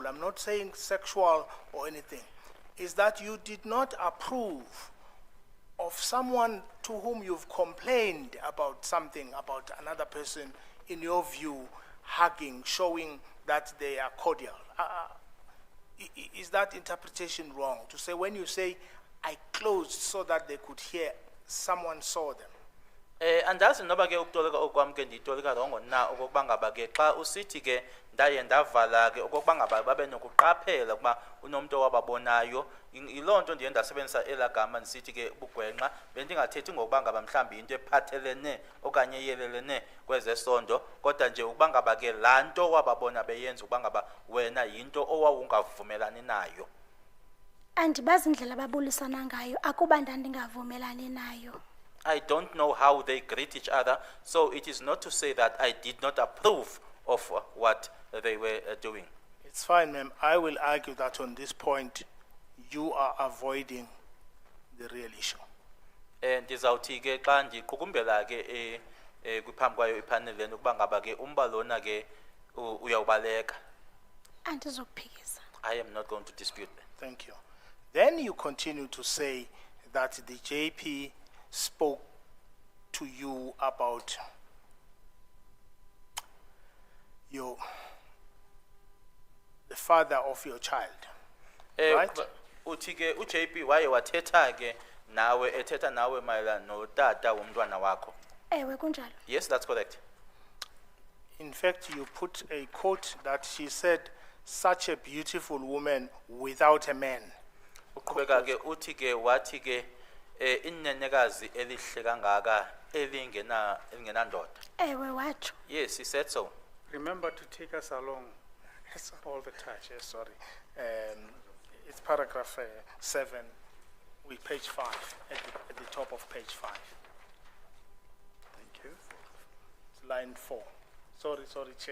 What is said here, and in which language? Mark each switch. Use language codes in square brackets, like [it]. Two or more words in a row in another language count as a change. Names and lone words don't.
[en] I'm not saying sexual or anything. Is that you did not approve of someone to whom you've complained about something, about another person, in your view, hugging, showing that they are cordial. Is that interpretation wrong? To say, when you say, I closed so that they could hear, someone saw them. [xh] Andazi noba ke ukutolika okwami ke nditolika rongo na okokuba ngaba ke xa usithi ke ndaye ndavala ke okokuba ngaba babe nokuqaphela ukuba unomuntu owababonayo, yiloo nto ndiye ndasebenzisa elagama ndisithi ke bugwenxa bendingathethi ngokuba ngaba mhlawumbi into ephathelene okanye iyelelene kwezesondo, kodwa nje ukuba ngaba ke laa nto wababona beyenza ukuba ngaba wena yinto owawungavumelani nayo. Andibazi indlela ababulisana ngayo, akuba ndandingavumelani nayo. [en] I don't know how they greet each other, so it is not to say that I did not approve of what they were doing. It's fine, ma'am. I will argue that on this point, you are avoiding the real issue. [xh] Ndizawuthi ke xa ndiqukumbela ke kwiphambi kwayo ipanel lena ukuba ngaba ke umba lona ke uyawubaleka. Andizokuphikisa. [en] I am not going to dispute that. Thank you. Then you continue to say that the JP spoke to you about the father of your child, right? [xh] Uthi ke uJP waye wathetha ke nawe ethetha nawe mayelana notata womntwana wakho. Ewe kunjalo. [en] Yes, that's correct. In fact, you put a quote that she said, such a beautiful woman without a man. [xh] Uqhubeka ke uthi ke wathi ke inenekazi elihle kangaka elingenandoda. Ewe watsho. [en] Yes, he said so. Remember to take us along all the time. Yes, sorry. It's paragraph 7, with page 5, at the top of page 5. Thank you. It's line 4. Sorry, Chair.